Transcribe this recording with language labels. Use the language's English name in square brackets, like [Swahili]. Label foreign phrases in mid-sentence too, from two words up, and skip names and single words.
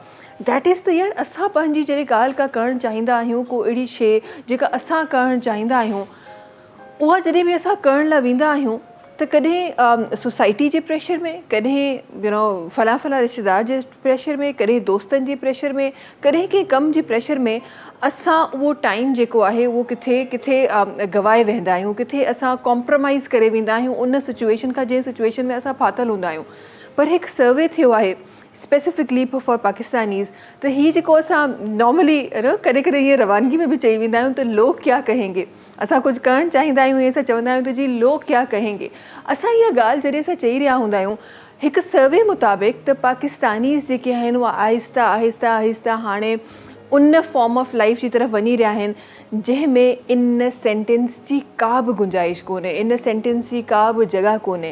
[English] That is [Sindhi] त यार असां पंहिंजी जॾहिं ॻाल्हि का करणु चाहींदा आहियूं, को अहिड़ी शइ जेका असां करणु चाहींदा आहियूं, उहा जॾहिं बि असां करण लाइ वेंदा आहियूं त कॾहिं सोसाइटी जे प्रेशर में, कॾहिं फलां रिश्तेदार जे प्रेशर में, कॾहिं दोस्तनि जे प्रेशर में, कॾहिं कंहिं कम जे प्रेशर में असां उहो टाइम जेको आहे उहो किथे गवाए वेंदा आहियूं, किथे असां कॉम्प्रोमाइज़ करे वेंदा आहियूं उन सिचुएशन खां जंहिं सिचुएशन में असां फाथल हूंदा आहियूं. पर हिकु सर्वे थियो आहे [English] specifically for Pakistanis, [Sindhi] त हीअ जेको असां नॉर्मली कॾहिं हीअं रवानगी में बि चई वेंदा आहियूं त [Urdu] لوگ کیا کہیں گے. [Sindhi] असां कुझु करणु चाहींदा आहियूं, ईअं असां चवंदा आहियूं त जी [Urdu] لوگ کیا کہیں گے. [Sindhi] असां इहा ॻाल्हि जॾहिं असां चई रहिया हूंदा आहियूं, हिकु सर्वे मुताबिक़ त पाकिस्तानीज़ जेके आहिनि उहे आहिस्ता हाणे उन [English] form of life [Sindhi] जी तरफ़ वञी रहिया आहिनि जंहिंमें इन सेंटेंस जी का बि गुंजाइश कोन्हे, इन सेंटेंस जी का बि जॻह कोन्हे.